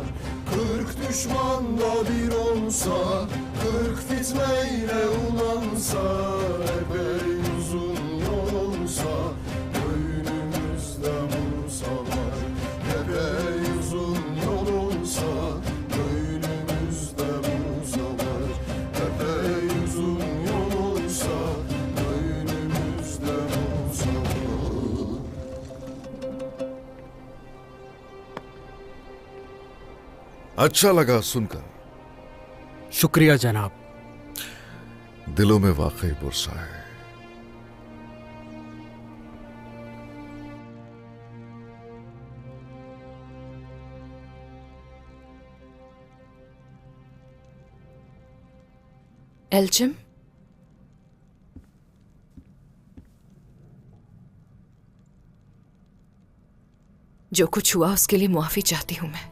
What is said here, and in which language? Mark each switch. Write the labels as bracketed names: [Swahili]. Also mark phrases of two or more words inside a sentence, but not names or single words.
[Turkish] 40 düşmanda bir olsa, 40 fitneyle ulansa, epey uzun yol olsa, göynümüzde vursalar. Epey uzun yol olsa, göynümüzde vursalar. Epey uzun yol olsa, göynümüzde vursalar. [Urdu] اچھا لگا سن کر. شکریہ جناب. دلوں میں واقعی برسا ہے. ایلچم، جو کچھ ہوا اس کے لیے معافی چاہتی ہوں میں.